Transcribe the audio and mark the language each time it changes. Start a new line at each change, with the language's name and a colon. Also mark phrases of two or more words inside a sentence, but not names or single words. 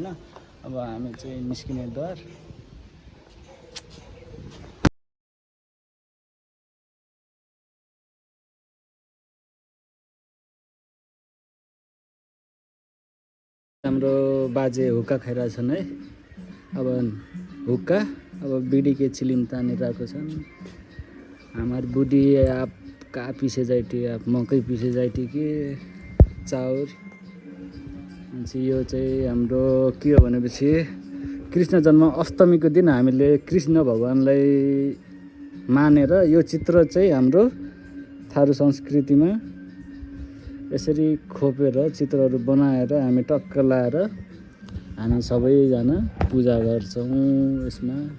Nepali: अब हामी चाहिँ निस्किने द्वार। हाम्रो बाजे हुक्का खाइरहेछन् है। अब हुक्का, अब बिडी के चिलिम तानिरहेको छन्।
Dangaura Tharu: हमार बुढ़ी आप का पीछे जाइटी, आप मकै पीछे जाइटी कि चाउर।
Nepali: अनि यो चाहिँ हाम्रो के हो भनेपछि कृष्ण जन्म अष्टमीको दिन हामीले कृष्ण भगवानलाई मानेर यो चित्र चाहिँ हाम्रो थारू संस्कृतिमा यसरी खोपेर चित्रहरू बनाएर हामी टक्क लाएर हामी सबैजना पूजा गर्छौँ यसमा।